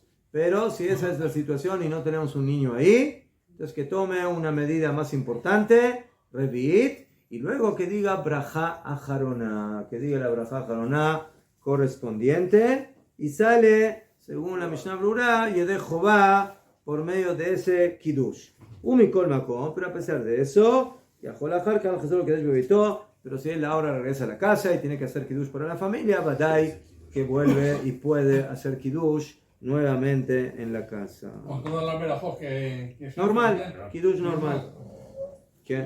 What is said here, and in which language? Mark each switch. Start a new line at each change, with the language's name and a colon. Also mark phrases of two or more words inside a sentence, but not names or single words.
Spanish: Pero si esa es la situación y no tenemos un niño ahí, entonces que tome una medida más importante, Revi'it, y luego que diga
Hebrew: ברכה אחרונה,
Spanish: que diga la
Hebrew: ברכה אחרונה
Spanish: correspondiente, y sale, según la Mishnah Brura, Yedeh Jehová, por medio de ese kiddush.
Hebrew: ומכל מקום,
Spanish: pero a pesar de eso, pero si él ahora regresa a la casa y tiene que hacer kiddush para la familia, Badai que vuelve y puede hacer kiddush nuevamente en la casa. Con toda la melajos que Normal, kiddush normal. ¿Qué?